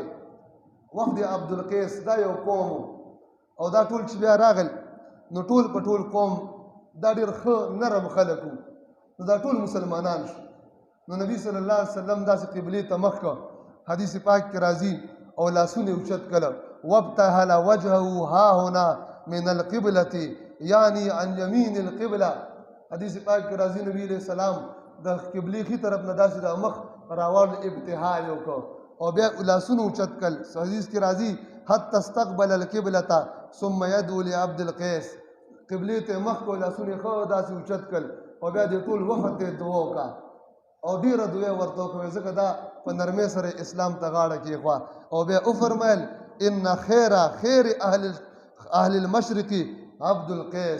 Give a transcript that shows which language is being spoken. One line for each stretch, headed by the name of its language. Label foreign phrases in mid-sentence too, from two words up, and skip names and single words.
Pashto: وفد عبدالقیس دا یو قوم او دا ټول چې بیا راغل نو ټول په ټول قوم دا ډېر ښه نرم خلک وو، نو دا ټول مسلمانان شو. نو نبی
Arabic: صلی الله علیه وسلم
Pashto: داسې قبلې ته مخ کړه، حدیث پاک کې راځي، او لاسونه اوچت کړه.
Arabic: وابتهل وجهه ها هنا من القبلة یعنی عن یمین القبله.
Pashto: حدیث پاک کې راځي نبی
Arabic: علیہ السلام
Pashto: د قبلې ښي طرف نه داسې د مخ راوړ ابتحال یې وکړ او بیا لاسونه اوچت کړل. حدیث کې راځي
Arabic: حتی استقبل القبلة ثم يدعو لعبد القیس.
Pashto: قبلې ته مخ کو، لاسونه ښه داسې اوچت کړل او بیا د ټول وفد ته دعا وکړه او ډېره دعا ورته وکړه، ځکه دا په نرمۍ سره اسلام ته غاړه کېښوه. او بیا وفرمیل
Arabic: ان خیر اهل المشرق عبد القیس.